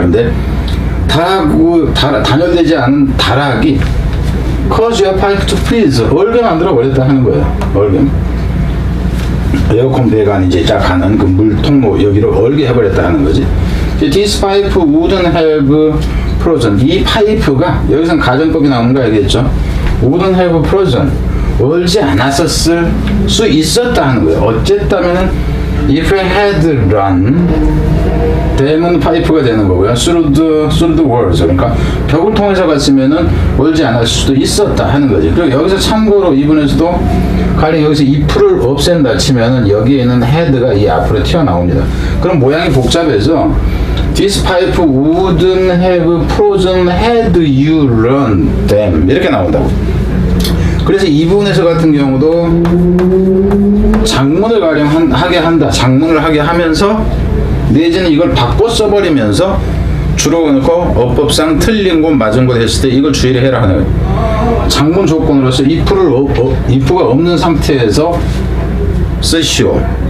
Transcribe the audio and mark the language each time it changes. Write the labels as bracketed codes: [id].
[ko] 근데 단열되지 않은 다락이 [en] cause your pipe to freeze. [ko] 얼게 만들어 버렸다 하는 거예요. 얼게. 에어컨 배관 이제 쫙 가는 그 물 통로 여기를 얼게 해버렸다 하는 거지. [en] This pipe wouldn't have frozen. [ko] 이 파이프가 여기서는 가정법이 나오는 거 알겠죠? [en] wouldn't have frozen. [ko] 얼지 않았었을 수 있었다 하는 거예요. 어쨌다면은 [en] if it had run [ko] 되면 파이프가 되는 거고요. [en] through the walls. [ko] 그러니까 벽을 통해서 갔으면은 얼지 않았을 수도 있었다 하는 거지. 그리고 여기서 참고로 이분에서도 가령 여기서 if를 없앤다 치면은 여기에는 had가 이 앞으로 튀어나옵니다. 그럼 모양이 복잡해서 [en] This pipe wouldn't have frozen had you run them. [ko] 이렇게 나온다고. 그래서 이 부분에서 같은 경우도 작문을 하게 한다. 작문을 하게 하면서 내지는 이걸 바꿔 써버리면서 주로 그놓고 어법상 틀린 곳 맞은 곳 했을 때 이걸 주의를 해라 하는 거예요. 작문 조건으로서 if가 없는 상태에서 쓰시오.